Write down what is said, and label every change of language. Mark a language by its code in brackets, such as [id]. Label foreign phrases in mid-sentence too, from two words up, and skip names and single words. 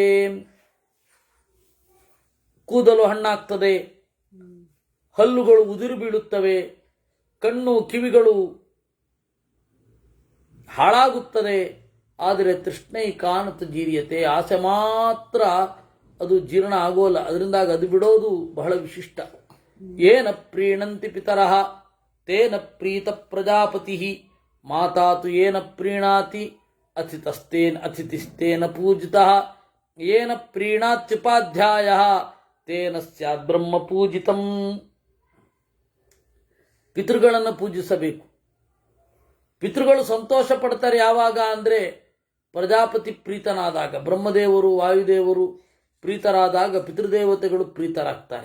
[kn] ಕೂದಲು ಹಣ್ಣಾಗ್ತದೆ, ಹಲ್ಲುಗಳು ಉದುರು ಬೀಳುತ್ತವೆ, ಕಣ್ಣು ಕಿವಿಗಳು ಹಾಳಾಗುತ್ತದೆ. ಆದರೆ [sa] ತೃಷ್ಣೈಕಾನತು ಜೀರ್ಯತೆ, [kn] ಆಸೆ ಮಾತ್ರ ಅದು ಜೀರ್ಣ ಆಗೋಲ್ಲ. ಅದರಿಂದಾಗ ಅದು ಬಿಡೋದು ಬಹಳ ವಿಶಿಷ್ಟ. [sa] ಏನ ಪ್ರೀಣಂತಿ ಪಿತರಃ ತೇನ ಪ್ರೀತ ಪ್ರಜಾಪತಿ ಮಾತಾತು ಏನ ಪ್ರೀಣಾತಿ ಅತಿಥಿಸ್ತೇನ ಪೂಜಿತಃ ಏನ ಪ್ರೀಣಾತ್ಯುಪಾಧ್ಯಾಯಃ ತೇನ ಸ್ಯಾತ್ ಬ್ರಹ್ಮ ಪೂಜಿತಂ. [kn] ಪಿತೃಗಳನ್ನು ಪೂಜಿಸಬೇಕು. ಪಿತೃಗಳು ಸಂತೋಷ ಪಡ್ತಾರೆ ಯಾವಾಗ ಅಂದರೆ ಪ್ರಜಾಪತಿ ಪ್ರೀತನಾದಾಗ, ಬ್ರಹ್ಮದೇವರು ವಾಯುದೇವರು ಪ್ರೀತರಾದಾಗ ಪಿತೃದೇವತೆಗಳು ಪ್ರೀತರಾಗ್ತಾರೆ.